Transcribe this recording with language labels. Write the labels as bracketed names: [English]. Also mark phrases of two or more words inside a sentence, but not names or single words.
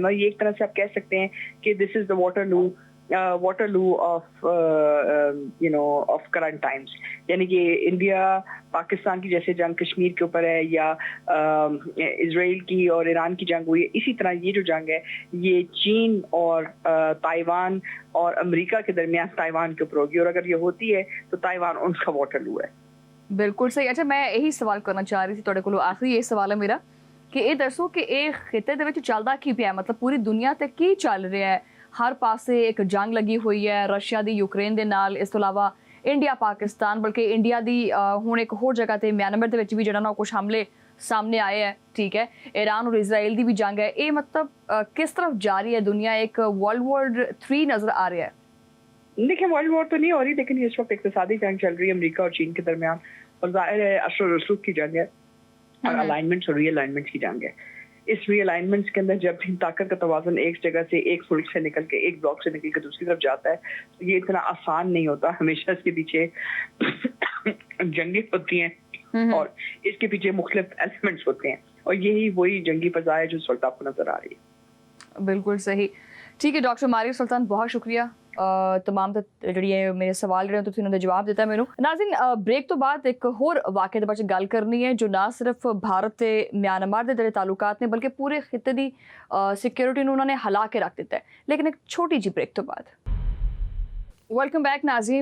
[Urdu] اور یہ ایک طرح سے آپ کہہ سکتے ہیں کہ [English] this is the Waterloo of current times, [Urdu] یعنی کہ انڈیا پاکستان کی جیسے جنگ کشمیر کے اوپر ہے یا اسرائیل کی اور ایران کی جنگ ہوئی ہے، اسی طرح یہ جو جنگ ہے یہ چین اور تائیوان اور امریکہ کے درمیان تائیوان کے اوپر ہوگی، اور اگر یہ ہوتی ہے تو تائیوان ان کا واٹر لو ہے. بالکل صحیح. [Punjabi] اچھا میں یہی سوال کرنا چاہ رہی تھی تہاڈے کولوں، آخری یہ سوال ہے میرا کہ یہ دسو کہ یہ خطے دے وچ چلدا کی پیا، مطلب پوری دنیا تے کی چل رہا ہے؟ ہر پاسے ایک جنگ لگی ہوئی ہے رشیا دی یوکرین دے نال، اس تو علاوہ انڈیا پاکستان، بلکہ انڈیا دی ہن ایک ہور جگہ تے میانمار دے وچ بھی جڑا نا کچھ حملے سامنے آئے ہیں، ٹھیک ہے. ایران اور اسرائیل دی بھی جنگ ہے. یہ مطلب کس طرف جاری ہے دنیا؟ [Urdu] ایک [English] world war [Urdu] 3 نظر آ رہا ہے. دیکھیں [English] world war [Urdu] تو نہیں ہو رہی، لیکن اس وقت اقتصادی جنگ چل رہی ہے امریکہ اور چین کے درمیان، اور ظاہر ہے اثر و رسوخ کی جنگ ہے اور الائنمنٹس اور ری الائنمنٹس کی جنگ ہے. اس ری الائنمنٹس کے اندر جب بھی طاقت کا توازن ایک جگہ سے، ایک ملک سے نکل کے، ایک بلاک سے نکل کے دوسری طرف جاتا ہے، تو یہ اتنا آسان نہیں ہوتا. ہمیشہ اس کے پیچھے جنگیں ہوتی ہیں اور اس کے پیچھے مختلف ایلیمنٹس ہوتے ہیں، اور یہی وہی جنگی فضا ہے جو اس وقت آپ کو نظر آ رہی ہے. بالکل صحیح. ٹھیک ہے ڈاکٹر ماریہ سلطان، بہت شکریہ. [Punjabi] तमाम ਜਿਹੜੇ ਮੇਰੇ ਸਵਾਲ ਜਿਹੜੇ ਤੁਸੀਂ ਉਹਨਾਂ ਦਾ ਜਵਾਬ ਦਿੱਤਾ ਮੈਨੂੰ. ਨਾਜ਼ਰੀਨ, ਬ੍ਰੇਕ ਤੋਂ ਬਾਅਦ ਇੱਕ ਹੋਰ ਵਾਕਿਆ ਦੇ ਬਾਰੇ ਗੱਲ ਕਰਨੀ ਹੈ ਜੋ ਨਾ ਸਿਰਫ ਭਾਰਤ ਤੇ ਮਿਆਂਮਾਰ ਦੇ ਜਿਹੜੇ ਤਾਲੁਕਾਤ ਨੇ ਬਲਕਿ ਪੂਰੇ ਖਿੱਤੇ ਦੀ ਸਿਕਿਉਰਿਟੀ ਨੂੰ ਉਹਨਾਂ ਨੇ ਹਿਲਾ ਕੇ ਰੱਖ ਦਿੱਤਾ ਹੈ. ਲੇਕਿਨ ਇੱਕ ਛੋਟੀ ਜਿਹੀ ਬ੍ਰੇਕ ਤੋਂ ਬਾਅਦ. [English] welcome back [Punjabi] ਨਾਜ਼ਰੀਨ.